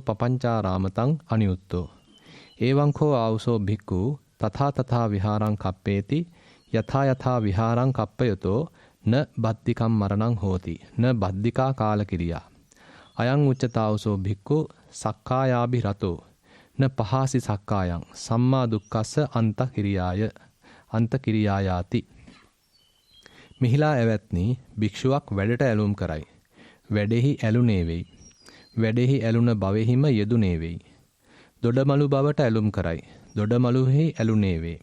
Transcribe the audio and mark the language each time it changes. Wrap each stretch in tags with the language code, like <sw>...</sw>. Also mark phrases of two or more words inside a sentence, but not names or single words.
<pi>පපංචාරාමතං අනියුත්තෝ එවං කෝ ආවසෝ භික්ඛු තථා තථා විහාරං කප්පේති යථා යථා විහාරං කප්පයතෝ න බද්ධිකම් මරණං හෝති න බද්ධිකා කාලකිරියා අයං උච්චතාවසෝ භික්ඛු සක්කායාභි රතෝ න පහසි සක්කායං සම්මා දුක්ඛස්ස අන්ත කිරියායාති.</pi> <si>මිහිලා ඇවැත්නි භික්ෂුවක් වැඩට ඇලුම් කරයි. වැඩෙහි ඇලුනේ වෙයි. වැඩෙහි ඇලුන බවෙහිම යෙදුනේ වෙයි. දොඩමලු බවට ඇලුම් කරයි. දොඩමලුෙහි ඇලුනේ වෙයි.</si>